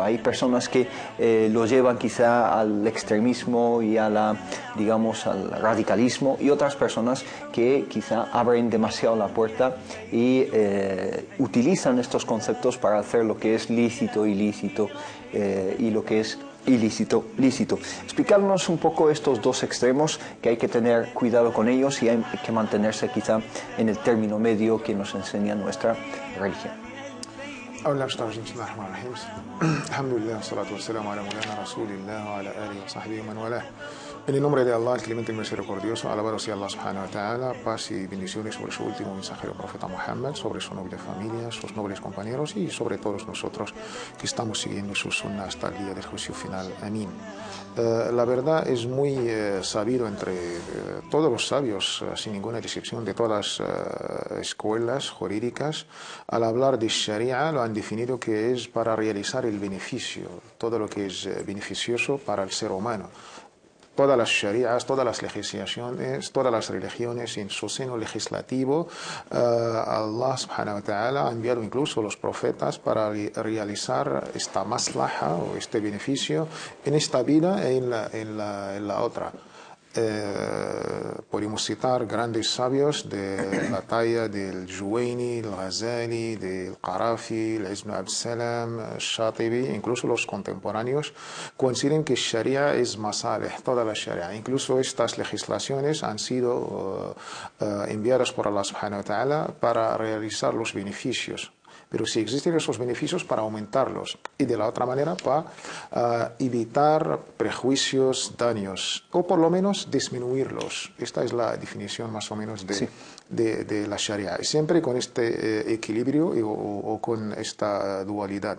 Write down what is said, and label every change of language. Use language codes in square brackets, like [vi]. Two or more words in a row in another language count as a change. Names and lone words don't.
[es] Hay personas que lo llevan quizá al extremismo y a digamos, al radicalismo, y otras personas que quizá abren demasiado la puerta y utilizan estos conceptos para hacer lo que es lícito, ilícito, y lo que es ilícito, lícito. Explicarnos un poco estos dos extremos, que hay que tener cuidado con ellos y hay que mantenerse quizá en el término medio que nos enseña nuestra religión. [ar] الحمد لله، الصلاة والسلام على مولانا رسول الله وعلى آله وصحبه من والاه. [es] En el nombre de Allah, el clemente y misericordioso, alabado sea [ar] الله سبحانه وتعالى, [es] paz y bendiciones sobre su último mensajero profeta Muhammad, sobre su noble familia, sus nobles compañeros y sobre todos nosotros que estamos siguiendo su sunna hasta el día del juicio final. Amén. La verdad es muy sabido entre todos los sabios, sin ninguna excepción, de todas las escuelas jurídicas, al hablar de Sharia lo han definido que es para realizar el beneficio, todo lo que es beneficioso para el ser humano. Todas las sharias, todas las legislaciones, todas las religiones en su seno legislativo, [ar] الله سبحانه وتعالى [es] ha enviado incluso los profetas para realizar esta maslaha o este beneficio en esta vida e en la otra. Podemos citar grandes sabios de la talla del Juwayni, el Ghazali, del Qarafi, el Izz ibn Abd Salam, el Shatibi, incluso los contemporáneos coinciden que Sharia es masalih, toda la Sharia. Incluso estas legislaciones han sido enviadas por [ar] الله سبحانه وتعالى [es] para realizar los beneficios. Pero si existen esos beneficios, para aumentarlos, y de la otra manera para evitar prejuicios, daños, o por lo menos disminuirlos. Esta es la definición más o menos de la Sharia, siempre con este equilibrio o con esta dualidad.